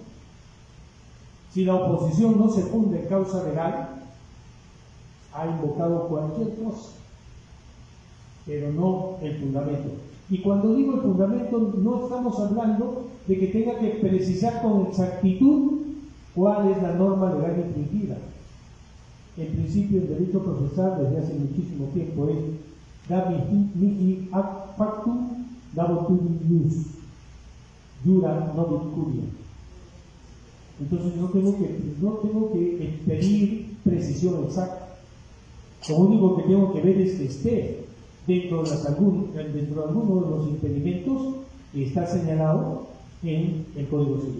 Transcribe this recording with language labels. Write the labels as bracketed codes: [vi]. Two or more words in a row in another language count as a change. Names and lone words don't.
[es] Si la oposición no se funda en causa legal, ha invocado cualquier cosa, pero no el fundamento. Y cuando digo el fundamento, no estamos hablando de que tenga que precisar con exactitud cuál es la norma legal infringida. El principio del derecho procesal desde hace muchísimo tiempo es [la] da mihi ad factum dabotum ius, jura nobis curia. [es] Entonces no tengo que pedir precisión exacta. Lo único que tengo que ver es que esté dentro de alguno de los impedimentos que está señalado en el Código Civil.